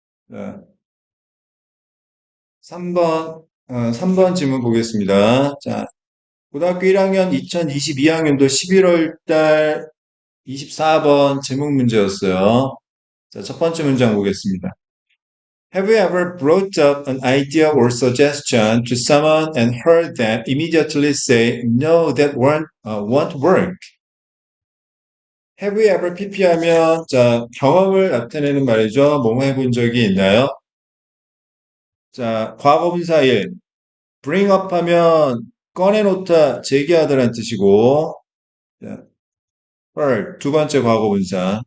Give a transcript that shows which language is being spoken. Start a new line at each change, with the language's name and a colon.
Korean: 자, 3번 질문 보겠습니다. 자, 고등학교 1학년 2022학년도 11월 달 24번 제목 문제였어요. 자, 첫 번째 문장 보겠습니다.
English: Have you ever brought up an idea or suggestion to someone and heard them immediately say, no, that won't work? Have you ever
Korean: PP하면, 자, 경험을 나타내는 말이죠. 뭐뭐 해본 적이 있나요? 자, 과거분사 1.
English: bring up
Korean: 하면 꺼내놓다, 제기하다라는 뜻이고, 자, heard, 두 번째 과거분사.